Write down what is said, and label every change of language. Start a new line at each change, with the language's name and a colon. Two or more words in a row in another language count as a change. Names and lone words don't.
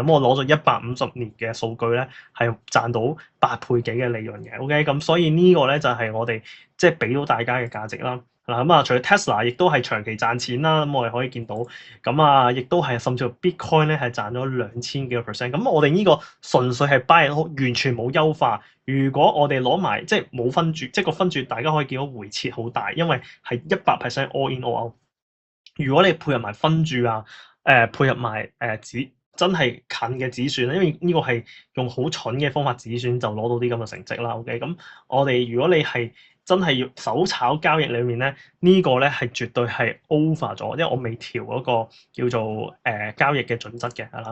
Cantonese: 咁我攞咗150年嘅數據咧，係賺到8倍幾嘅利潤嘅。OK，咁所以呢個咧就係我哋即係俾到大家嘅價值啦。嗱咁啊，除咗 Tesla，亦都係長期賺錢啦。咁我哋可以見到，咁啊，亦都係甚至乎 Bitcoin 咧係賺咗2000幾個 percent。咁我哋呢個純粹係
English: buy and hold，
Cantonese: 完全冇優化。如果我哋攞埋即係冇分注，即係個分注，大家可以見到回撤好大，因為係100%
English: all in all out。
Cantonese: 如果你配合埋分注啊，配合埋真係近嘅止損，因為呢個係用好蠢嘅方法止損就攞到啲咁嘅成績啦。OK，咁我哋如果你係真係要手炒交易裏面咧，呢個咧係絕對係 over 咗，因為我未調嗰個叫做交易嘅準則嘅，係啦。